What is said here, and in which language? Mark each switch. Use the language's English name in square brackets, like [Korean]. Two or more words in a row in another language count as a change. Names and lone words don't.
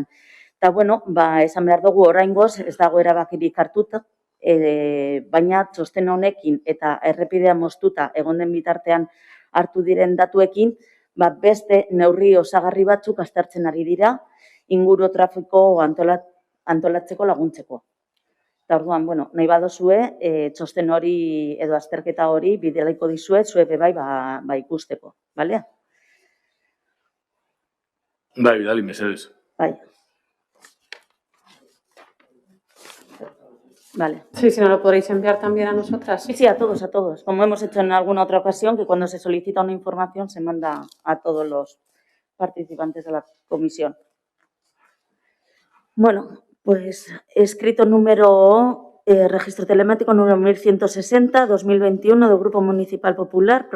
[Basque] Eta, esan behar dugu oraingoz ez dago erabakirik hartuta, baina txosten honekin eta errepidea moztuta egon den bitartean hartu diren datuekin, beste neurri osagarri batzuk aztertzen ari dira, inguru trafiko antolatzeko laguntzeko. Eta orduan, nahi badozue, txosten hori edo azterketa hori bidelaiko dizuet, zue bebai ikusteko, bale? Bai, bidali, mesedez. Bai. [Spanish] Vale. Sí, si no lo podréis enviar también a nosotras. Sí, a todos, como hemos hecho en alguna otra ocasión, que cuando se solicita una información se manda a todos los participantes de la comisión. Bueno, pues escrito número, registro telemático número 1160-2021 del Grupo Municipal Popular.